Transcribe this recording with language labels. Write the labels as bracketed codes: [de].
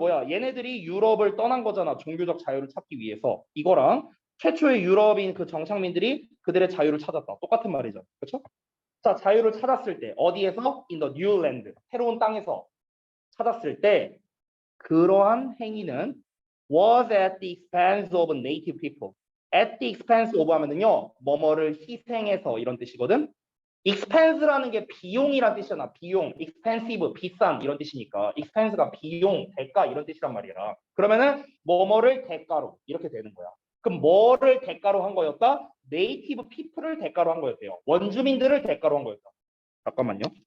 [ko] 얘네들이 유럽을 떠난 거잖아. 종교적 자유를 찾기 위해서. 이거랑 최초의 유럽인 그 정착민들이 그들의 자유를 찾았다. 똑같은 말이죠. 그렇죠? 자, 자유를 찾았을 때 어디에서? [en] In the new land. [ko] 새로운 땅에서 찾았을 때 그러한 행위는 [en] was at the expense of native people. at the expense of [ko] 하면은요. 뭐뭐를 희생해서 이런 뜻이거든. expense라는 게 비용이란 뜻이잖아. 비용, expensive, 비싼 이런 뜻이니까 expense가 비용, 대가 이런 뜻이란 말이야. 그러면은 뭐뭐를 대가로 이렇게 되는 거야. 그럼 뭐를 대가로 한 거였다? 네이티브 피플을 대가로 한 거였대요. 원주민들을 대가로 한 거였다. 잠깐만요.